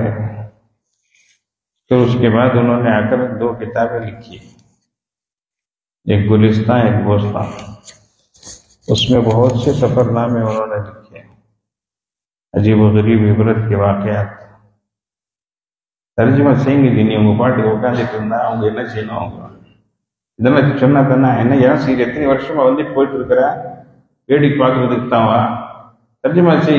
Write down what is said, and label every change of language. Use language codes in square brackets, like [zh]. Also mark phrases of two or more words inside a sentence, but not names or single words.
[ur] پھر اس کے بعد انہوں نے آ کر 2 کتابیں لکھی، ایک گلستان، ایک بوستان. اس میں بہت سے سفر نامے انہوں نے لکھے، عجیب و غریب عبرت کے واقعات. [ta] ترجمہ செய்யுங்க நீ உங்க பாட்டுக்கு உட்காந்துட்டு இருந்தா அவங்க என்ன செய்யணும்? அவங்க இதெல்லாம் சொன்னா தானே என்ன ஏன் சரி எத்தனை வருஷமா வந்துட்டு போயிட்டு இருக்கிற, வேடிக்கை பார்க்கறதுக்கு தான் வா, தர்ஜுமா செய்.